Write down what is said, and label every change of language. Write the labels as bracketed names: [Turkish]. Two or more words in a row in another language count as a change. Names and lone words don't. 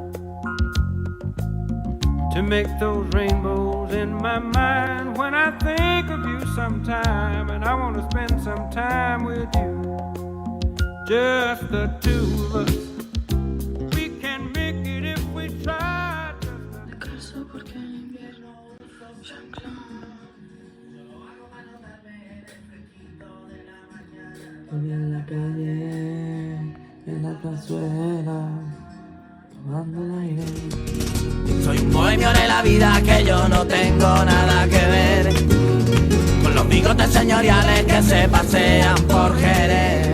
[English] to make those rainbows in my mind. When I think of you sometime, and I want to spend some time with you, just the two of us. We can make it if we try. [Spanish] De casa porque en invierno se anclan. En la calle, en la plazuela, tomando el aire. Soy un bohemio de la vida que yo no tengo nada que ver con los bigotes señoriales que se pasean por Jerez.